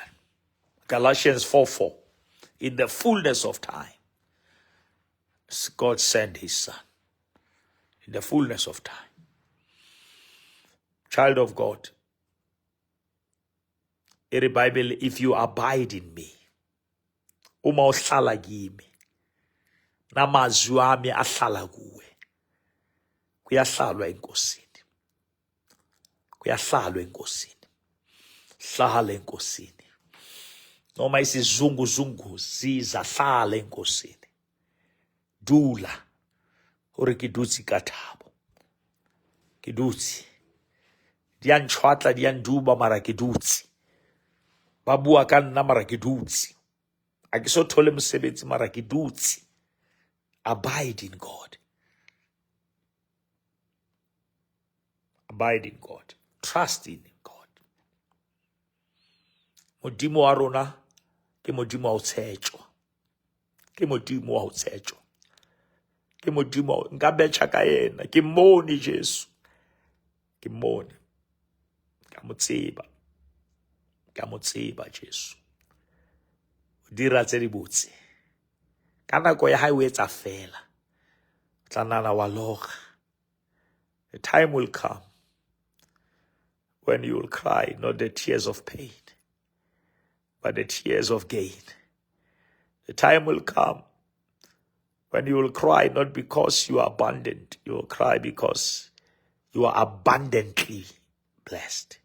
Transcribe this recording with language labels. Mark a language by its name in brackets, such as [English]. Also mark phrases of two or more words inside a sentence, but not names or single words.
[English] Galatians 4:4. In the fullness of time, God sent his son. In the fullness of time. Child of God, in the Bible, if you abide in me, [Zulu] uma uhlala kimi, namazwi ami ahlala kuwe, kuyahlalwa enkosini. Kuyahlalwa enkosini. Hlala enkosini. Noma isizunguzungu sizahlala enkosini. [Southern Sotho] Dula. Hore ke dutse ka thabo. Ke dutse. Di a ntshwatla, di a nduba, mara ke dutse. Ba bua ka nna mara ke dutse. A ke so thole mosebetsi mara ke dutse. [English] Abide in God. Abide in God. Trust in God. [Southern Sotho] Modimo wa rona ke modimo wa ho tshejwa. Ke modimo wa ho tshejwa. Ke modimo nka betjha ka yena. Ke mmone Jesu. Ke mmone. Ka mo tseba. Ka mo tseba Jesu. O dira tse di botse. Ka nako ya hae o etsa fela. O tla nana wa loga. [English] The time will come when you will cry, not the tears of pain, but the tears of gain. The time will come when you will cry not because you are abundant, you will cry because you are abundantly blessed.